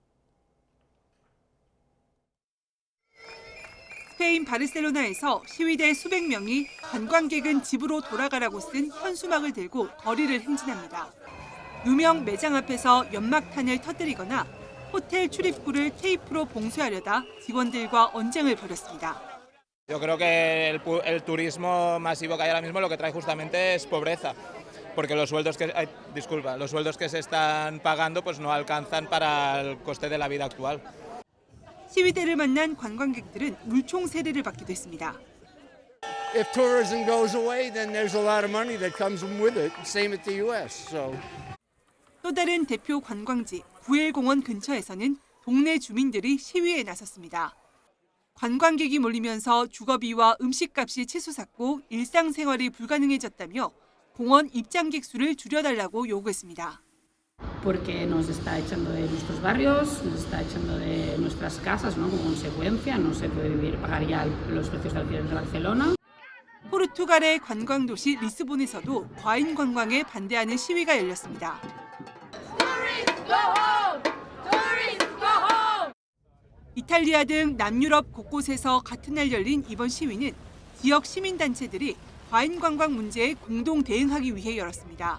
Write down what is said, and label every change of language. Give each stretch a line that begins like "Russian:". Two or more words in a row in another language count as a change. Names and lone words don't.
Korean: 스페인 바르셀로나에서 시위대 수백 명이 관광객은 집으로 돌아가라고 쓴 현수막을 들고 거리를 행진합니다. 유명 매장 앞에서 연막탄을 터뜨리거나 호텔 출입구를 테이프로 봉쇄하려다 직원들과 언쟁을 벌였습니다.
Spanish: Yo creo que el turismo masivo que hay ahora mismo lo que trae justamente es pobreza, porque los sueldos que se están pagando pues no alcanzan para el coste de la vida actual.
Korean: 시위대를 만난 관광객들은 물총 세례를 받기도 했습니다.
English: If tourism goes away, then there's a lot of money that comes with it. Same at the U.S. So.
Korean: 또 다른 대표 관광지 구엘공원 근처에서는 동네 주민들이 시위에 나섰습니다. 관광객이 몰리면서 주거비와 음식값이 치솟았고 일상생활이 불가능해졌다며 공원 입장객 수를 줄여달라고 요구했습니다.
Spanish: Porque nos está echando de nuestros barrios, nos está echando de nuestras casas, ¿no? Como consecuencia, no se puede vivir, pagar ya los precios de alquiler de Barcelona.
Korean: 포르투갈의 관광도시 리스본에서도 과잉 관광에 반대하는 시위가 열렸습니다. 이탈리아 등 남유럽 곳곳에서 같은 날 열린 이번 시위는 지역 시민단체들이 과잉 관광 문제에 공동 대응하기 위해 열었습니다.